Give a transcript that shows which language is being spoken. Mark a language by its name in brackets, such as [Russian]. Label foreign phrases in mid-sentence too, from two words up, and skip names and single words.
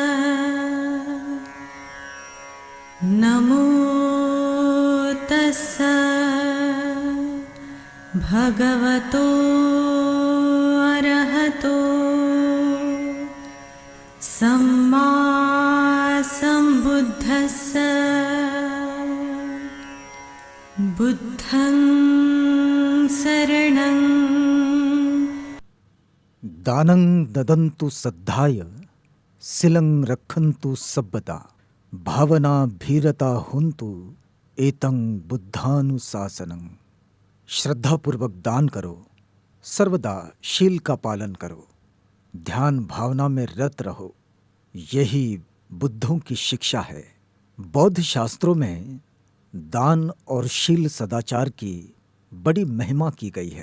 [Pali] नमो तस्सा भगवतो अरहतो सम्मा सम्बुद्धस्सा। बुद्धं शरणं दानं ददन्तु सद्धाय शिलं रक्षन्तु सब्बदा भावना भीरता हुन्तु एतं बुद्धानुशासनं। [Hindi] श्रद्धापूर्वक दान करो, सर्वदा शील का पालन करो, ध्यान भावना में रत रहो, यही बुद्धों की शिक्षा है। बौद्ध शास्त्रों में दान और शील सदाचार की बड़ी महिमा की गई है।